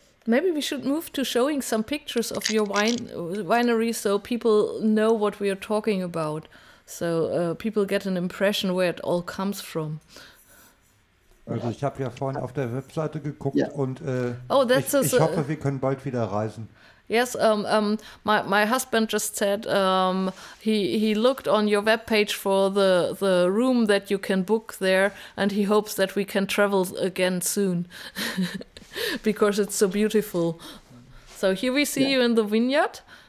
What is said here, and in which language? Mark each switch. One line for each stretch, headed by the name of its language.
English: Maybe we should move to showing some pictures of your winery, so people know what we are talking about. So people get an impression where it all comes from.
German: Also ich habe ja vorhin auf der Webseite geguckt und ich hoffe, wir können bald wieder reisen.
English: Yes, my husband just said he looked on your webpage for the room that you can book there, and he hopes that we can travel again soon. Because it's so beautiful. So here we see you in the vineyard.